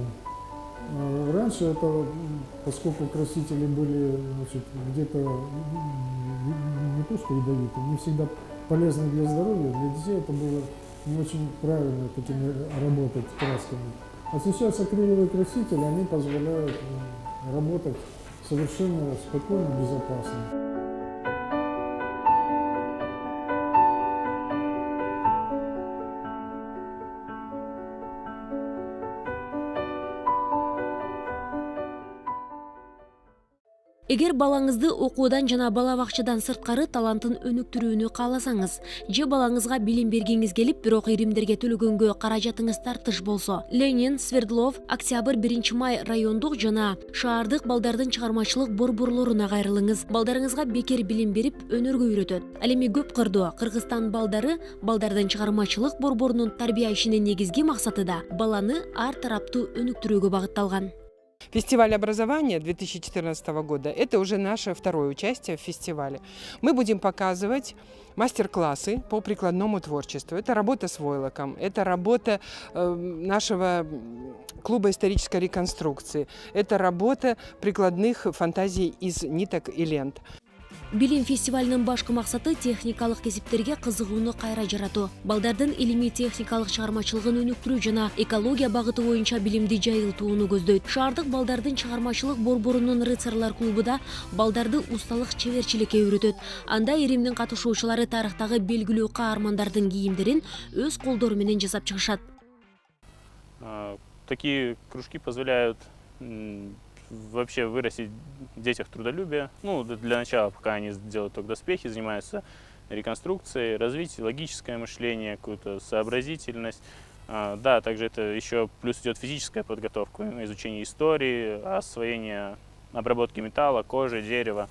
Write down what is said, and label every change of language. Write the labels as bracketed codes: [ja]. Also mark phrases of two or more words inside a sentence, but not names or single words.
[ru] Раньше это, поскольку красители были, значит, где-то не то что ядовитые, не всегда полезны для здоровья, для детей это было не очень правильно такими работать красками. А сейчас акриловые красители, они позволяют работать совершенно спокойно, безопасно. [ky] Эгер балаңызды окуудан жана бала бакчадан сырткары талантын өнүктүрүүнү кааласаңыз, же балаңызга билим бергиңиз келип, бирок иримдерге төлөгөнгө каражатыңыз тартыш болсо, Ленин, Свердлов, Октябрь, 1-май райондук жана шаардык балдардын чыгармачылык борборлоруна кайрылыңыз. Балдарыңызга бекер билим берип, өнөргө үйрөтөт. Ал эми көп кырдуу Кыргызстан балдары балдардын чыгармачылык борборунун тарбия ишинин негизги максаты да баланы ар тараптуу өнүктүрүүгө багытталган. [ru] Фестиваль образования 2014 года – это уже наше второе участие в фестивале. Мы будем показывать мастер-классы по прикладному творчеству. Это работа с войлоком, это работа нашего клуба исторической реконструкции, это работа прикладных фантазий из ниток и лент. [ky] Билим фестивалынын башкы максаты техникалык кесиптерге кызыгууну кайра жаратуу, балдардын илимий техникалык чыгармачылыгын өнүктүрүү жана экология багыты боюнча билимди жайылтууну көздөйт. Шаардык балдардын чыгармачылык борборунун рыцарьлар клубу да балдарды усталык чеберчиликке үйрөтөт. Анда иримдин катышуучулары тарыхтагы белгилүү каармандардын кийимдерин өз колдору менен жасап чыгышат. [ru] Такие кружки позволяют вообще вырастить в детях трудолюбие. Ну, для начала, пока они делают только доспехи, занимаются реконструкцией, развить логическое мышление, какую-то сообразительность. Да, также это еще плюс идет физическая подготовка, изучение истории, освоение обработки металла, кожи, дерева.